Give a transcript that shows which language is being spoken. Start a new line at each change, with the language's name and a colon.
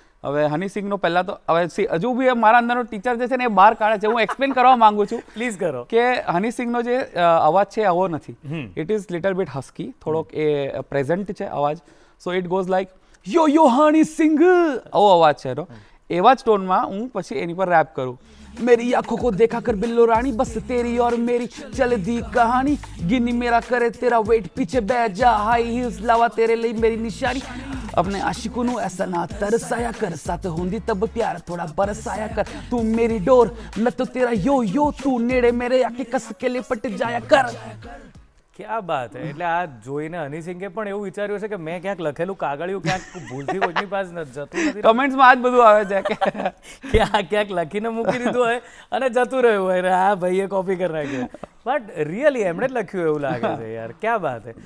Gujarati: હવે હની સિંઘનો પહેલાં તો હવે હજુ બી મારા અંદરનો ટીચર જે છે ને એ બહાર કાઢે છે. હું એક્સપ્લેન કરવા માંગુ છું પ્લીઝ કરો કે હની સિંઘનો જે અવાજ છે આવો નથી.
English: it is little bit husky,
Gujarati: થોડોક એ પ્રેઝન્ટ છે અવાજ.
English: so it goes like yo yo Honey Singh,
Gujarati: આવો અવાજ છે એનો. એવા જ ટોનમાં હું પછી એની પર રેપ કરું.
Hindi: मेरी आंखों को देखा कर बिल्लो रानी, बस तेरी और मेरी चल दी कहानी, गिनी मेरा करे तेरा वेट, पीछे बैठ जा हाई हील्स लावा तेरे लिए मेरी निशानी, अपने आशिकों नु ऐसा ना तरसाया कर, साथ होंदी तब प्यार थोड़ा बरसाया कर, तू मेरी डोर मैं तो तेरा यो यो, तू नेड़े मेरे आके कस के लिपट जाया कर. ક્યાં બાત હે.
Gujarati: એટલે આ જોઈને હની સિંઘે પણ એવું વિચાર્યું છે કે મેં ક્યાંક લખેલું કાગળિયું ક્યાંક ભૂલથી કોઈની પાસે જતું નથી, કમેન્ટ્સમાં આ જ બધું આવે છે કે આ ક્યાંક લખીને મૂકી દીધું હોય અને જતું રહ્યું હોય ને આ ભાઈએ કોપી કરી નાખ્યું. બટ રિયલી એમણે જ લખ્યું એવું લાગે છે યાર.
Hindi: ક્યાં બાત હે.